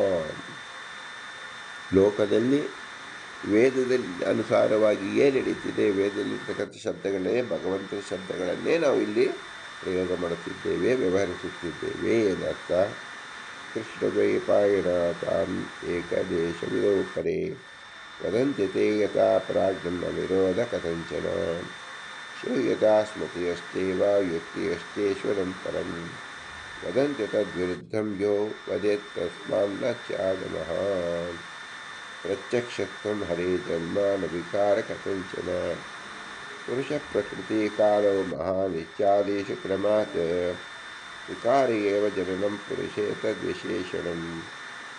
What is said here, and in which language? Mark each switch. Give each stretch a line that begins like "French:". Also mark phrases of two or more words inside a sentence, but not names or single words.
Kannada: ಲೋಕದಲ್ಲಿ ವೇದದಲ್ಲಿ ಅನುಸಾರವಾಗಿ ಏನು ನಡೀತಿದೆ, ವೇದದಲ್ಲಿರ್ತಕ್ಕಂಥ ಶಬ್ದಗಳೇ ಭಗವಂತನ ಶಬ್ದಗಳನ್ನೇ ನಾವು ಇಲ್ಲಿ ಪ್ರಯೋಗ ಮಾಡುತ್ತಿದ್ದೇವೆ, ವ್ಯವಹರಿಸುತ್ತಿದ್ದೇವೆ ಎಂದರ್ಥ.
Sanskrit: ಕೃಷ್ಣದ್ವೈಪಾಯನ ತಾಂ ಏಕದೇಶವಿದೋ ಪರೇ ವದಂತಿ ತೇ ಯಥಾ ಪ್ರಾಜ್ಞಂ ನ ವಿರೋಧ ಕಥಂಚನ. ಶ್ರೂಯತಾ ಸ್ಮೃತಿಯಶ್ಚೈವ ಯುಕ್ತಿಯಶ್ಚೇಶ್ವರಂ ಪರಂ ವದಂತಿ ತದ್ವಿರುದ್ಧಂ ಯೋ ವದೇತ್ ತಸ್ಮಾನ್ ನ ಚಾಗಮಃ. ಪ್ರತ್ಯಕ್ಷತ್ವಂ ಹರೇ ಜನ್ಮ ನ ವಿಕಾರ ಕಥಂಚನ. ಪುರುಷ ಪ್ರಕೃತಿ ಕಾಲೋ ಮಹಾನ್ ಇತ್ಯಾದಿಷು ಕ್ರಮಾತ್ ವಿಕಾರಿ ಏವ ಜನನಂ ಪುರುಷೇ ತದ್ವಿಶೇಷಣಂ.